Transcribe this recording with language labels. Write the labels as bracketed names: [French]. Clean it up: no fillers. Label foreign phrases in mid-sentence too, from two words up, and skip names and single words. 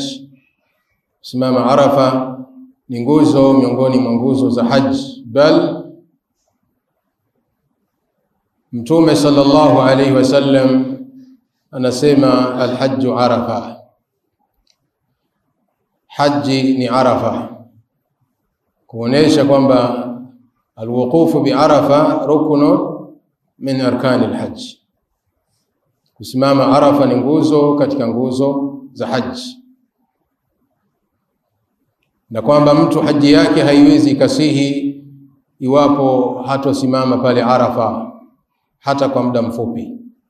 [Swahili] Kusimama Arafa ni nguzo miongoni mwa nguzo za haji, bal Mtume [Arabic] صلى الله عليه وسلم [Swahili] anasema [Arabic] الحج عرفة, [Swahili] haji ni Arafa, kuonesha kwamba [Arabic] الوقوف بعرفة ركن من أركان الحج. [Swahili] Kusimama Arafa ni nguzo katika nguzo za haji, na kwamba mtu haji yake haiwezi kasihi iwapo hatosimama pale Arafa hata kwa muda mfupi.